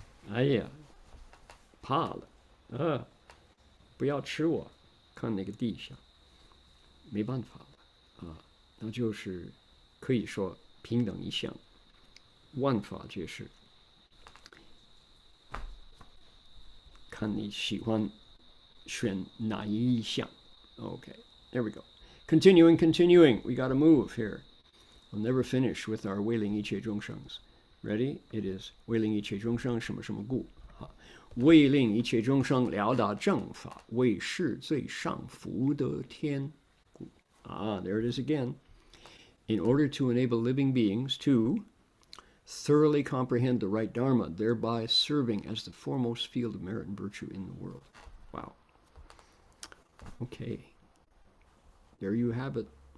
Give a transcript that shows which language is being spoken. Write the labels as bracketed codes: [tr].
[zh] 哎呀，怕了，不要吃我，看那个地下，没办法了啊，那就是可以说平等一项，万法皆是，看你喜欢选哪一项。 [en] Okay, there we go. Continuing, we got to move here. We'll never finish with our [zh] 为令一切众生. [en] Ready? It is [zh] 为令一切众生什么什么故。为令一切众生了达正法，为是最上福德天故。 [en] There it is again. In order to enable living beings to thoroughly comprehend the right Dharma, thereby serving as the foremost field of merit and virtue in the world. Wow. Okay. There you have it.